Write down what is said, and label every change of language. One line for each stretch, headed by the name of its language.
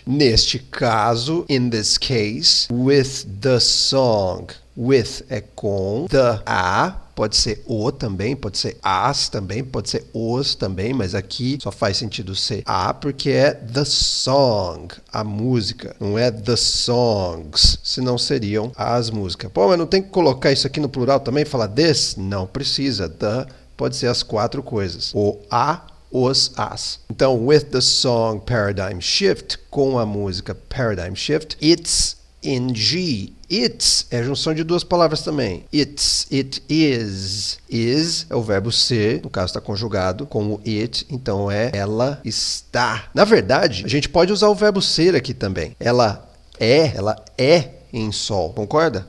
Portuguese: Neste caso,
English: in this case, with the song.
Portuguese: With é com, the, a, pode ser o também, pode ser as também, pode ser os também, mas aqui só faz sentido ser a porque é
English: the song,
Portuguese: a música, não é
English: the songs,
Portuguese: senão seriam as músicas. Pô, mas não tem que colocar isso aqui no plural também, falar this? Não precisa, the pode ser as quatro coisas, o a, os, as. Então,
English: with the song Paradigm Shift,
Portuguese: com a música
English: Paradigm Shift, it's in G.
Portuguese: It's é a junção de duas palavras também.
English: It is.
Portuguese: Is é o verbo ser, no caso está conjugado com o it, então é ela está. Na verdade, a gente pode usar o verbo ser aqui também. Ela é em sol, concorda?